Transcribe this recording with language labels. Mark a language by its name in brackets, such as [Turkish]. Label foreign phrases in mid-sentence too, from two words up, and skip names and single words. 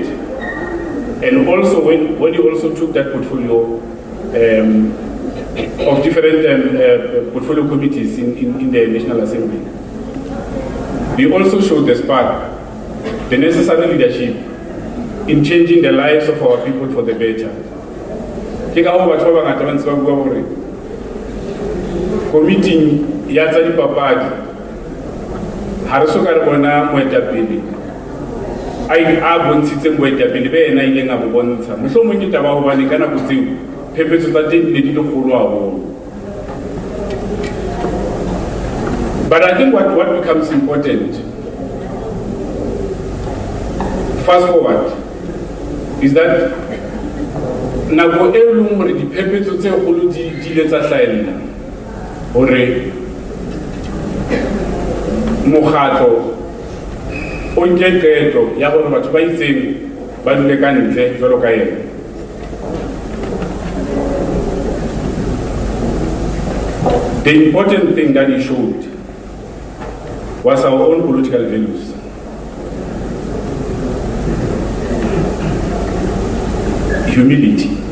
[English] And also when he also took that portfolio of different portfolio committees in the National Assembly, we also showed the spark, the necessary leadership in changing the lives of our people for the better. [Southern Sotho] Committee ya tsa dipapadi ha re soka re bona moetapele a bontshitseng moetapele be ena ile nga bo bontsha mohlomong ke taba hobane ka nako tseo phephetso tsa teng di le kgolo haholo. [English] But I think what becomes important, fast forward, is that [Southern Sotho] nako e leng hore diphephetso tse kgolo di ile tsa hlahella hore mokgatlo o nke qeto ya hore batho ba itseng ba dule ka ntle jwalo ka yena. [English] The important thing that he showed was our own political values. Humility.